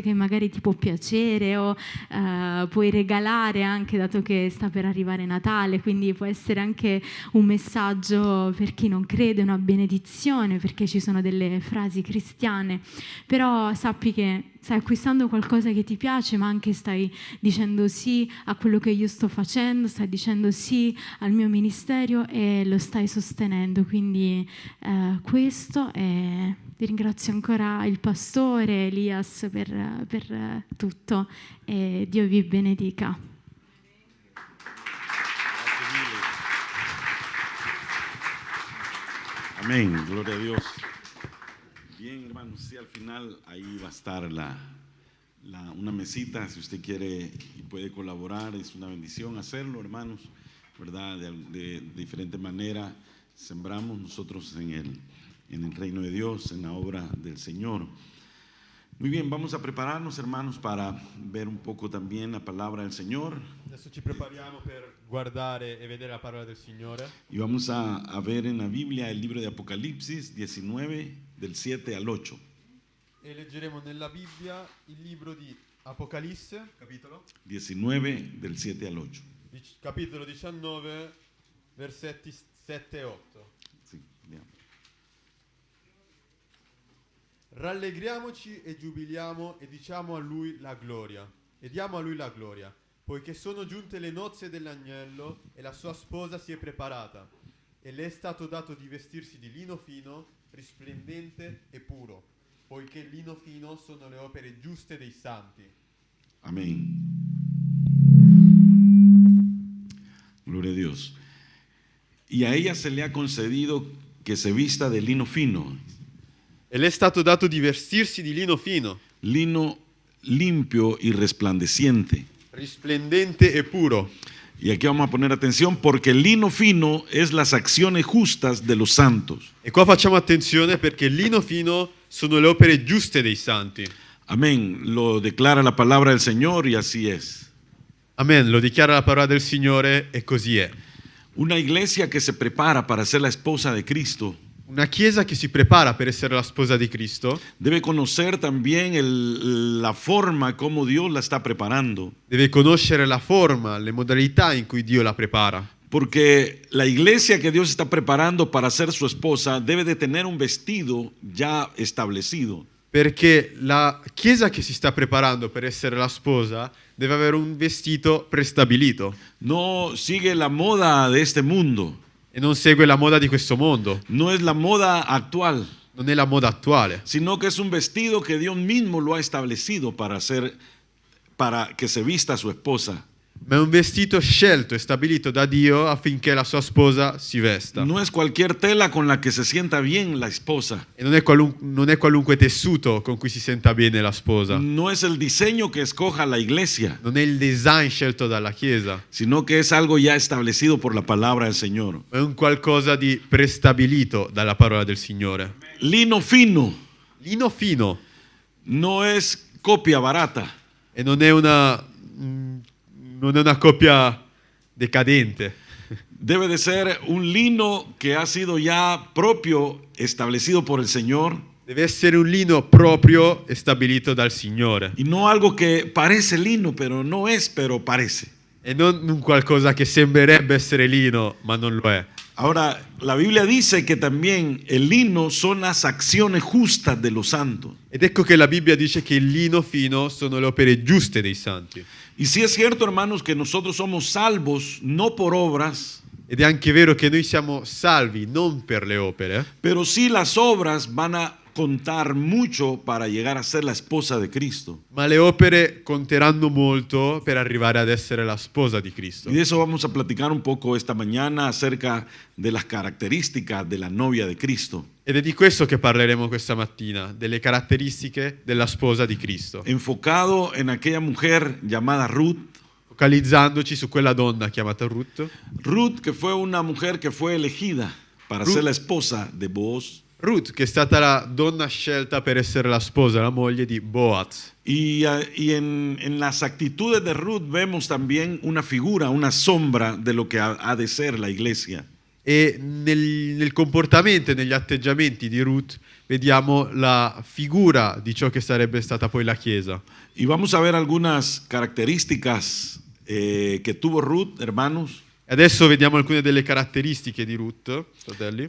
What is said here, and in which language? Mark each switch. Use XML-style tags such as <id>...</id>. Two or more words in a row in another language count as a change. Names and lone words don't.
<it>che magari ti può piacere o puoi regalare anche, dato che sta per arrivare Natale, quindi può essere anche un messaggio per chi non crede, una benedizione, perché ci sono delle frasi cristiane, però sappi che stai acquistando qualcosa che ti piace, ma anche stai dicendo sì a quello che io sto facendo, stai dicendo sì al mio ministero e lo stai sostenendo. Quindi questo è... Vi ringrazio ancora il pastore Elias per tutto e Dio vi benedica.</it> <es>Amén, gloria a Dios. Bien, hermanos, sí, al final ahí va a estar una mesita, si usted quiere y puede colaborar, es una bendición hacerlo, hermanos, ¿verdad? De diferente manera sembramos nosotros en el reino de Dios, en la obra del Señor. Muy bien, vamos a prepararnos, hermanos, para ver un poco también la palabra del Señor.</es> <it>Adesso ci prepariamo per guardare e vedere la parola del Signore.</it> <es>Y vamos a ver en la Biblia el libro de Apocalipsis 19, del 7 al 8.</es> <it>E leggeremo nella Bibbia il libro di Apocalisse, capitolo</it> <es>19, del 7 al 8.</es> <it>Capitolo 19, versetti 7 e 8. Sí, andiamo. Rallegriamoci e giubiliamo e diciamo a Lui la gloria. E diamo a Lui la gloria, poiché sono giunte le nozze dell'agnello e la sua sposa si è preparata. E le è stato dato di vestirsi di lino fino, risplendente e puro, poiché il lino fino sono le opere giuste dei santi.</it> <es>Amén. Gloria a Dios. Y a ella se le ha concedido que se vista de lino fino,</es> <it>E le è stato dato di vestirsi di lino fino,</it> <es>lino limpio y resplandeciente.</es> <it>risplendente e puro.</it> <es>Y aquí vamos a poner atención porque el lino fino es las acciones justas de los santos.</es> <it>E qua facciamo attenzione perché il lino fino sono le opere giuste dei santi.</it> <es>Amén. Lo declara la palabra del Señor y así es.</es> <it>Amen, lo dichiara la parola del Signore e così è.</it> <es>Una iglesia que se prepara para ser la esposa de Cristo</es> <it>Una chiesa che si prepara per essere la sposa di Cristo</it> <es>debe conocer también la forma como Dios la está preparando.</es> <it>deve conoscere la forma, le modalità in cui Dio la prepara.</it> <es>Porque la iglesia que Dios está preparando para ser su esposa debe de tener un vestido ya establecido.</es> <it>Perché la chiesa che si sta preparando per essere la sposa deve avere un vestito prestabilito</it> <es>No sigue la moda de este mundo.</es> <it>e non segue la moda di questo mondo,</it> <es>No es la moda actual,</es> <it>non è la moda attuale,</it> <es>sino que es un vestido que Dios mismo lo ha establecido para que se vista su esposa.</es> <it>ma è un vestito scelto e stabilito da Dio affinché la sua sposa si vesta.</it> <es>No es cualquier tela con la que se sienta bien la esposa.</es> <it>E non è qualunque tessuto con cui si senta bene la sposa,</it> <es>No es el diseño que escoja la iglesia,</es> <it>non è il design scelto dalla chiesa,</it> <es>sino que es algo ya establecido por la palabra del Señor.</es> <it>ma è un qualcosa di prestabilito dalla parola del Signore.</it> <es>Lino fino</es> <it>Lino fino</it> <es>no es copia barata.</es> <it>e non è una coppia decadente,</it> <es>Debe de ser un lino que ha sido ya propio, establecido por el Señor,</es> <it>deve essere un lino proprio e stabilito dal Signore</it> <es>y no algo que parece lino, pero no es, pero parece.</es> <it>e non un qualcosa che sembrerebbe essere lino ma non lo è.</it> <es>Ahora, la Biblia dice que también el lino son las acciones justas de los santos.</es> <it>Ed ecco che la Bibbia dice che il lino fino sono le opere giuste dei santi.</it> <es>Y sí es cierto, hermanos, que nosotros somos salvos no por obras,</es> <it>Ed è anche vero che noi siamo salvi non per le opere,</it> <es>pero sí las obras van a contar mucho para llegar a ser la esposa de Cristo.</es> <it>ma le opere conteranno molto per arrivare ad essere la sposa di Cristo.</it> <es>Y de eso vamos a platicar un poco esta mañana acerca de las características de la novia de Cristo,</es> <it>Ed è di questo che parleremo questa mattina, delle caratteristiche della sposa di Cristo,</it> <es>enfocado en aquella mujer llamada Ruth.</es> <it>focalizzandoci su quella donna chiamata Ruth.</it> <es>Ruth, que fue una mujer que fue elegida para Ruth. ser la esposa de Booz. Ruth,</es> <it>che è stata la donna scelta per essere la sposa, la moglie di Boaz.</it> <es>Y en las actitudes de Ruth vemos también una figura, una sombra de lo que ha de ser la iglesia.</es> <it>E nel comportamento e negli atteggiamenti di Ruth vediamo la figura di ciò che sarebbe stata poi la Chiesa.</it> <es>Y vamos a ver algunas características que tuvo Ruth, hermanos,</es> <it>E adesso vediamo alcune delle caratteristiche di Ruth, fratelli,</it>